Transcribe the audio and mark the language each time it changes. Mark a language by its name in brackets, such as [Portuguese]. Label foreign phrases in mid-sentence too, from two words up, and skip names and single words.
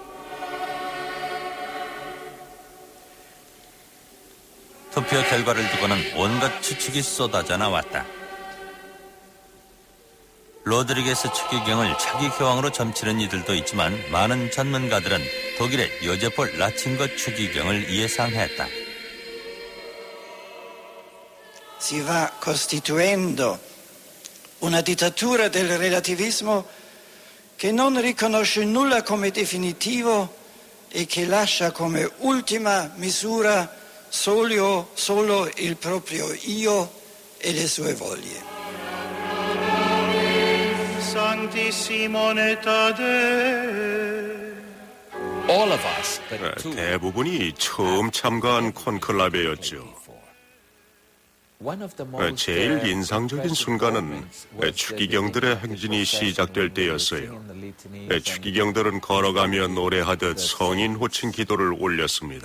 [Korean] 투표 결과를 두고는 온갖 추측이 쏟아져 나왔다. 로드리게스 추기경을 차기 교황으로 점치는 이들도 있지만 많은 전문가들은 독일의 요제폴 라칭거 추기경을 예상했다. [Italian] Si va costituendo una dittatura del relativismo che non riconosce nulla come definitivo e che lascia come ultima misura solo il proprio io e le sue voglie. [Latin] Sancti Simone Taddei. [Korean] 대부분이 처음 참가한 콘클라베였죠. 제일 인상적인 순간은 추기경들의 행진이 시작될 때였어요. 추기경들은 걸어가며 노래하듯 성인 호칭 기도를 올렸습니다.